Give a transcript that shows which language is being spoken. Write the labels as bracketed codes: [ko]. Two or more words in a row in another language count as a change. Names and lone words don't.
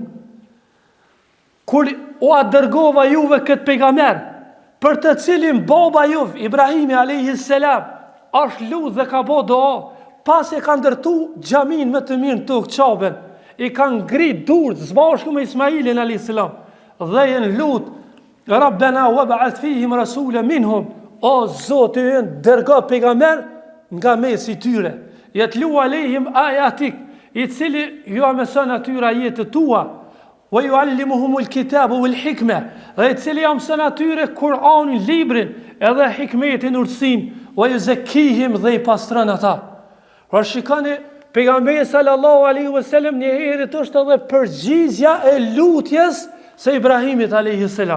[sq] Kur u dërgova juve këtë pejgamber, për të cilin baba juve, Ibrahimi [ar] عليه السلام, [sq] është lut dhe ka bë dua, pas e ka ndërtu xhamin më të mirë në tokë Çabën, i kanë ngrit durrë zbashku me Ismailin [ar] عليه السلام, [sq] dhe janë lut [ar] ربنا وابعث فيهم رسولا منهم, [sq] o Zoti ynë dërgo pejgamber nga mesi tyre, [ar] يتلو عليهم آياتك, [sq] i cili ju mëson atyre ajetet tua, [ar] ويعلمهم الكتاب والحكمة, [sq] dhe i cili ju mëson atyre Kur'anin, librin, edhe hikmetin, urtësinë, [ar] ويزكيهم, [sq] dhe i pastron ata. Pra shikoni, pejgamberi [ar] صلى الله عليه وسلم [sq] një herë është edhe përgjigjja e lutjes së Ibrahimit [ar] عليه السلام.